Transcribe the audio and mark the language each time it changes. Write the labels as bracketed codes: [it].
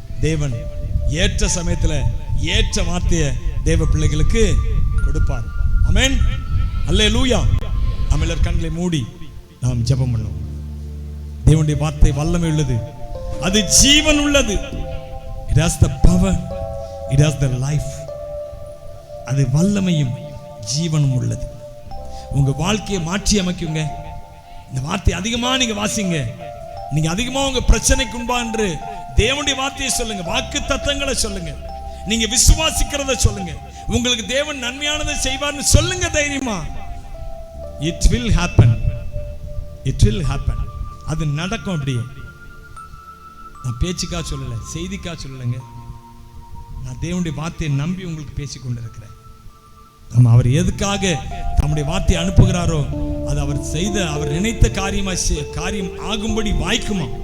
[ta] தேவன் ஏற்ற சமயத்தில் ஏற்ற வார்த்தையை தேவ பிள்ளைகளுக்கு கொடுப்பார். ஆமென். அல்லேலூயா. அமலர் கண்களை மூடி நாம் ஜெபம் பண்ணுவோம். தேவனுடைய வார்த்தை வல்லமை உள்ளது, அது ஜீவன் உள்ளது. [en] It has the power, it has the life. [ta] அது வல்லமையும் ஜீவனும் உள்ளது. உங்க வாழ்க்கையை மாற்றி அமைக்குங்க. இந்த வார்த்தை அதிகமா நீங்க வாசிங்க. நீங்க அதிகமா உங்க பிரச்சனைக்கு உண்பா என்று தேவனுடைய வார்த்தையை சொல்லுங்க, வாக்கு தத்தங்களை சொல்லுங்க, நீங்க விசுவாசிக்கிறத சொல்லுங்க, உங்களுக்கு தேவன் நன்மையானதை செய்வார்னு சொல்லுங்க தைரியமா. [en] It will happen, it will happen. [ta] அது நடக்கும். அப்படியே நான் பேச்சுக்கா சொல்லல, செய்திக்கா சொல்லலைங்க. நான் தேவனுடைய வார்த்தையை நம்பி உங்களுக்கு பேசி கொண்டிருக்கிறேன். நம்ம அவர் எதுக்காக தம்முடைய வார்த்தையை அனுப்புகிறாரோ அது அவர் செய்த, அவர் நினைத்த காரியம் ஆகும்படி வாய்க்குமா.